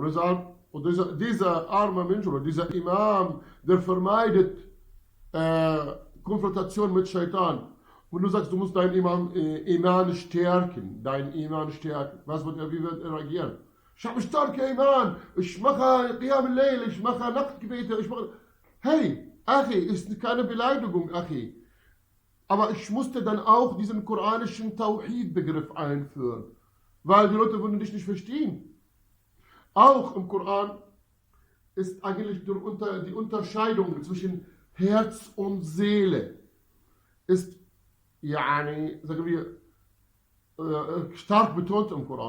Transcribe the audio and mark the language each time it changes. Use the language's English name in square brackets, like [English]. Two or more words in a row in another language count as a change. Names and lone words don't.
[German] Und und dieser arme Mensch oder dieser Imam, der vermeidet Konfrontation mit Shaitan. Und du sagst, du musst deinen Iman stärken, wie wird er reagieren? Ich habe starke Iman, ich mache [Arabic] قيام الليل, [German] ich mache Nachtgebete, Hey, Achi, ist keine Beleidigung, Achi. Aber ich musste dann auch diesen quranischen Tauhid-Begriff einführen, weil die Leute würden dich nicht verstehen. Auch im Koran ist eigentlich die Unterscheidung zwischen Herz und Seele ist, sagen wir, stark betont im Koran.